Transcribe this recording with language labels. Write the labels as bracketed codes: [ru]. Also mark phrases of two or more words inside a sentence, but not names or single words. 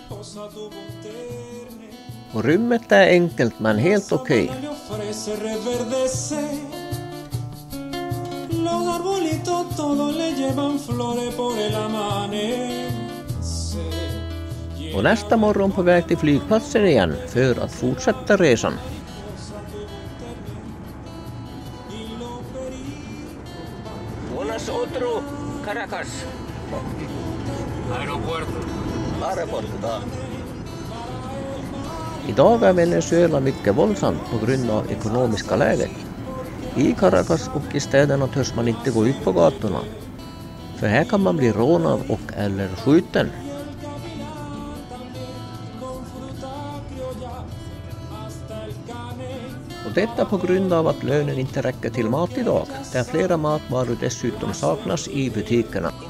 [sv] Och rummet är enkelt men helt okej. Och nästa morgon på väg till flygplatsen igen för att fortsätta resan. [es] Buenas otro, Caracas. Aeropuerto. [sv] Idag är Venezuela mycket våldsamt på grund av ekonomiska läget. I Caracas och i städerna törs man inte gå ut på gatorna. För här kan man bli rånad och eller skjuten. Och detta på grund av att lönen inte räcker till mat idag, där flera matvaror dessutom saknas i butikerna.